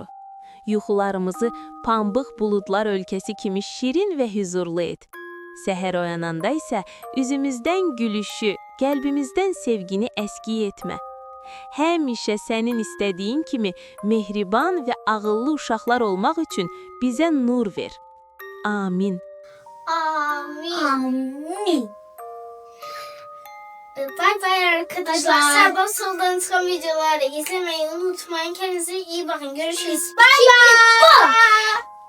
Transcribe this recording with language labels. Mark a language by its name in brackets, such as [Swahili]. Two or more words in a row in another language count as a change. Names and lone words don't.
[Azerbaijani] Yuxularımızı pambıq buludlar ölkəsi kimi şirin və huzurlu et. Səhər oyananda isə üzümüzdən gülüşü, qəlbimizdən sevgini əskiy etmə. Həmişə sənin istədiyin kimi mehriban və ağıllı uşaqlar olmaq üçün bizə nur ver. Amin. Amin. Amin. [Turkish] Bay bay arkadaşlar. Sabah soldan çıkan videoları izlemeyi unutmayın. Kendinize iyi bakın. Görüşürüz. Bay bay.